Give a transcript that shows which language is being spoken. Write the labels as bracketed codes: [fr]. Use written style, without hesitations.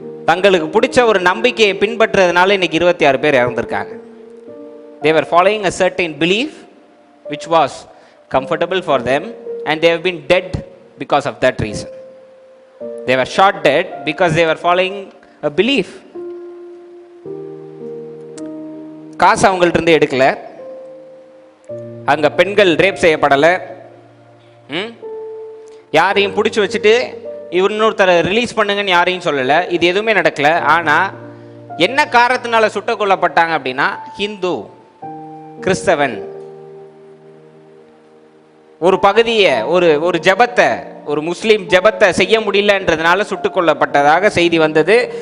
[ta] தங்களுக்கு பிடிச்ச ஒரு நம்பிக்கையை பின்பற்றுறதுனால இன்னைக்கு 26 பேர் இறந்துருக்காங்க. [en] They were following a certain belief which was comfortable for them and they have been dead because of that reason. They were shot dead because they were following a belief. [ta] காசு அவங்கள்ட்ட இருந்து எடுக்கல, அங்க பெண்கள் ரேப் செய்யப்படலை, யாரையும் பிடிச்சி வச்சுட்டு இன்னொருத்தரை ரிலீஸ் பண்ணுங்கன்னு யாரையும் சொல்லலை. இது எதுவுமே நடக்கல. ஆனால் என்ன காரணத்தினால சுட்டுக் கொல்லப்பட்டாங்க அப்படின்னா, ஹிந்து, கிறிஸ்தவன் ஒரு பகுதியை, ஒரு ஜபத்தை, ஒரு முஸ்லீம் ஜபத்தை செய்ய முடியலன்றதுனால சுட்டுக் கொல்லப்பட்டதாக செய்தி வந்தது.